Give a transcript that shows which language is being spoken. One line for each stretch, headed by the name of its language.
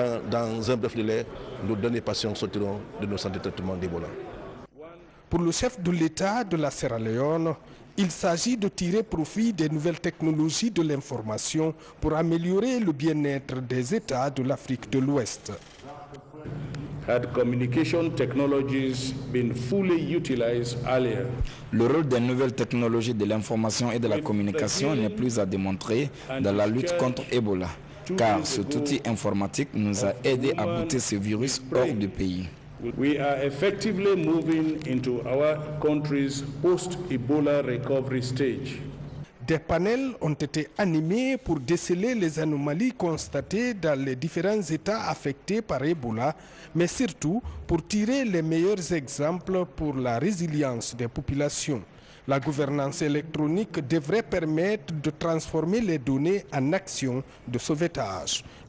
French: dans un bref délai, nos derniers patients sortiront de nos centres de traitement d'Ebola. Pour le chef de l'État de la Sierra Leone, il s'agit de tirer profit des nouvelles technologies de l'information pour améliorer le bien-être des États de l'Afrique de l'Ouest.
English: Had communication technologies been fully utilized earlier,
French: le rôle des nouvelles technologies de l'information et de la communication n'est plus à démontrer dans la lutte contre Ebola, car cet outil informatique nous a aidé à bouter ce virus hors du pays.
English: We are effectively moving into our country's post-Ebola recovery stage.
French: Des panels ont été animés pour déceler les anomalies constatées dans les différents États affectés par Ebola, mais surtout pour tirer les meilleurs exemples pour la résilience des populations. La gouvernance électronique devrait permettre de transformer les données en actions de sauvetage.